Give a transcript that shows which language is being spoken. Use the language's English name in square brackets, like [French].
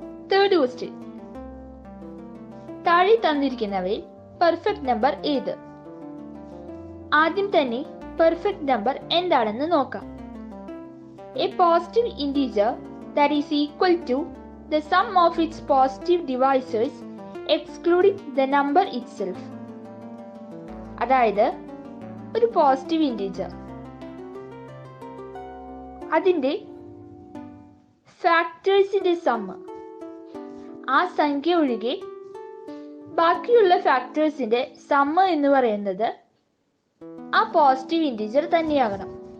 [Malayalam] Third question. താഴെ തന്നിരിക്കുന്നവയിൽ perfect number ഏത്? ആദ്യം തന്നെ പെർഫെക്റ്റ് നമ്പർ എന്താണെന്ന് നോക്കാം. [English] A positive integer that is equal to the sum of its positive divisors excluding the number itself. [Malayalam] അതായത് ഒരു പോസിറ്റീവ് ഇൻറ്റീജർ അതിൻ്റെ ഫാക്ടേഴ്സിന്റെ സമ്മ്, ആ സംഖ്യ ഒഴികെ ബാക്കിയുള്ള ഫാക്ടേഴ്സിന്റെ സമ്മ് എന്ന് പറയുന്നത് ആ പോസിറ്റീവ് ഇൻറ്റീജർ തന്നെയാകണം.